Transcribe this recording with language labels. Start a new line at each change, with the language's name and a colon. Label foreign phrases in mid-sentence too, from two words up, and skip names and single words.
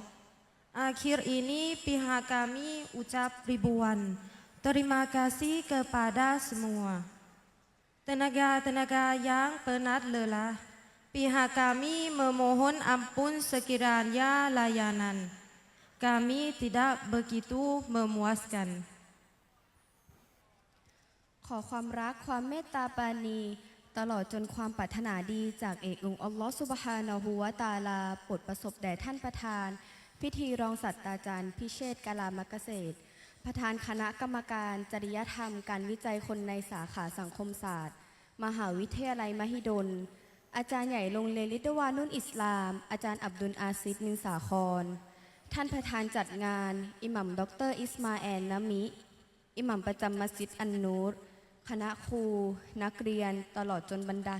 Malay: Akhir ini pihak kami ucap ribuan terima kasih kepada semua tenaga-tenaga yang penat lelah. Pihak kami memohon ampun sekiranya layanan kami tidak begitu memuaskan.
Thai: ขอความรักความเมตตาปราณีตลอดจนความปรารถนาดีจากเอกองค์อัลลอฮฺซุบฮานะฮูวะตะอาลาโปรดประสบแด่ท่านประธาน พิธีรอง ศาสตราจารย์พิเชษฐ์กาลามะเกษตร ประธานคณะกรรมการจริยธรรมการวิจัยคนในสาขาสังคมศาสตร์ มหาวิทยาลัยมหิดล อาจารย์ใหญ่โรงเรียนลิตวานุนอิสลาม อาจารย์อับดุลอาซิดมินสาคร ท่านประธานจัดงาน อิหมัมดรอิสมาแอลนามิ อิหมัมประจำมัสยิดอันนูร คณะครู นักเรียน ตลอดจนบรรดา